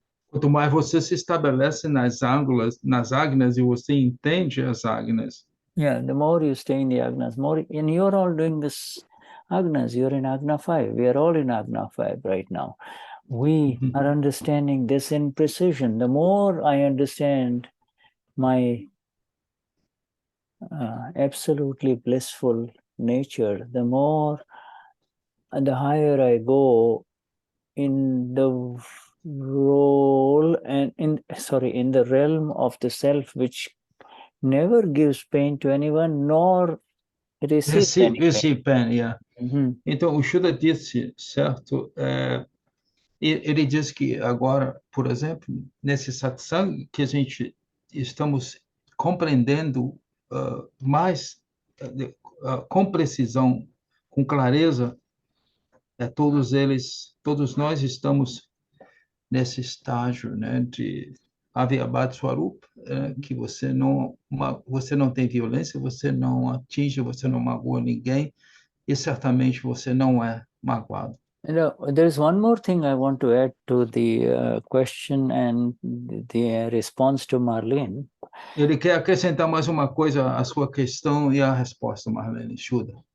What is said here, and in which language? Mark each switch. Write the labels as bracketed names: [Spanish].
[Portuguese] Quanto mais você se estabelece nas agnas e você entende as agnas. [English] Yeah, the more you stay in the agnas, more, and you're all doing this agnas. You're in agna 5. We are all in agna 5 right now. We are understanding this in precision. The more I understand my absolutely blissful nature, the more and the higher I go in the role and in the realm of the self, which never gives pain to anyone nor receives any pain. Yeah. [Portuguese] Então, o Shuddha disse, certo? Ele diz que agora, por exemplo, nesse satsang, que a gente estamos compreendendo mais com precisão, com clareza, todos nós estamos nesse estágio, né, de Avyabhad Swarup, que você não tem violência, você não atinge, você não magoa ninguém, e certamente você não é magoado. [English] There's one more thing I want to add to the question and the response to Marlene. [Portuguese] Ele quer acrescentar mais uma coisa à sua questão e à resposta, Marlene Shuddha.